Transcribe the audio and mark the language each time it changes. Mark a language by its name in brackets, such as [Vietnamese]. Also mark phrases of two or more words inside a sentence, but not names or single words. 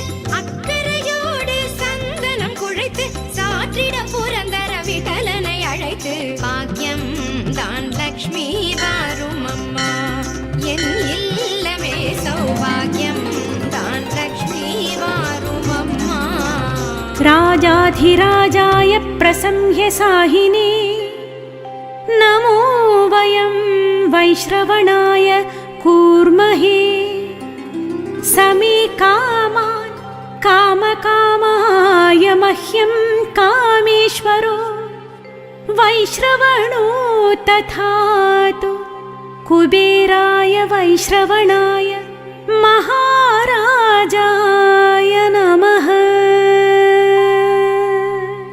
[Tamil] அக்கறையோடு சந்தனம் குழைத்து சாற்றிட புரந்தர விட்டலனை அழைத்து. பாக்கியம் தான் லக்ஷ்மி வாரும் அம்மா. என் இல்லமே சௌபாகியம் தான் லக்ஷ்மி வாரும் அம்மா. [Sanskrit] राजाधिराजाय प्रसंह्य साहिने नमो वयं वैश्रवणाय कूर्महे. समे कामान् कामकामाय मह्यं कामेश्वरो वैश्रवणो तथातु कुबेराय वैश्रवणाय महाराजाय नमः.